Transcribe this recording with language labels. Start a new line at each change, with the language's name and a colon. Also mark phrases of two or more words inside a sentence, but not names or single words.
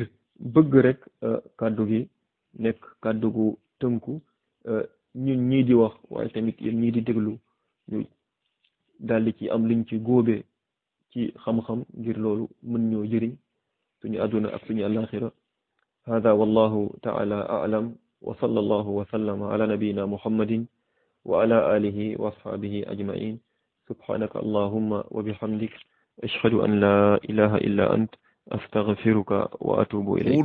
Wolof: bëgg rek kàddu gi nekk kàddu gu tënku ñun ñii di wax waaye tamit yéen ñii di déglu ñu daldi ci am liñ ci góobee ci xam-xam ngir loolu mën ñoo jëriñ suñu àdduna ak suñu àllaaxira
Arabic: هذا والله تعالى أعلم وصلى الله وسلم على نبينا محمد وعلى آله وأصحابه أجمعين سبحانك اللهم وبحمدك أشهد أن لا إله إلا أنت أستغفرك وأتوب إليك